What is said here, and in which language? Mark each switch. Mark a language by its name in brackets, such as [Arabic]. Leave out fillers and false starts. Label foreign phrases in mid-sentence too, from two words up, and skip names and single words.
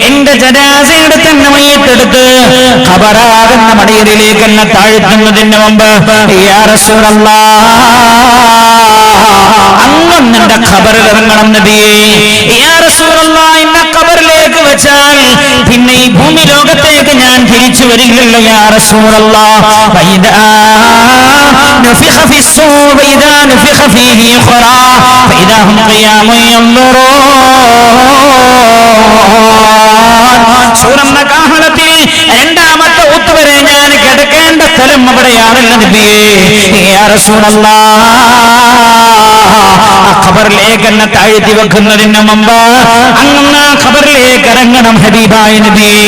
[Malayalam] എന്റെ ജനാസയുടെ തന്നെ മയ്യത്തെടുത്ത് ഖബറാകുന്ന മടിയരിലേക്ക് എന്നെ താഴ്ത്തുന്നതിന് മുമ്പ് [Arabic] يا رسول الله [Malayalam] അങ്ങ് എന്റെ ഖബറിൽ ഇറങ്ങണം നബിയേ. [Arabic] يا رسول الله [Malayalam] എന്നെ ഖബറിലേക്ക് വെച്ചാൽ പിന്നെ ഈ ഭൂമി ലോകത്തേക്ക് ഞാൻ തിരിച്ചു വരില്ലല്ലോ [Arabic] يا رسول الله. വഇദാ نفخ في الصور وإذا نفخ فيه أخرى فإذا هم قيام ينظرون. [Malayalam] സൂറന്ന കാഹളത്തിൽ രണ്ടാമത്തെ ഊത്തുവരെ ഞാൻ കിടക്കേണ്ട സ്ഥലം അവിടെയാണല്ലോ നബിയേ. [Arabic] يا رسول الله [Malayalam] ഖബറിലേക്ക് എന്നെ താഴ്ത്തി വെക്കുന്നതിന് മുമ്പ് അങ്ങ് ഖബറിലേക്ക് ഇറങ്ങണം ഹബീബായ നബിയേ.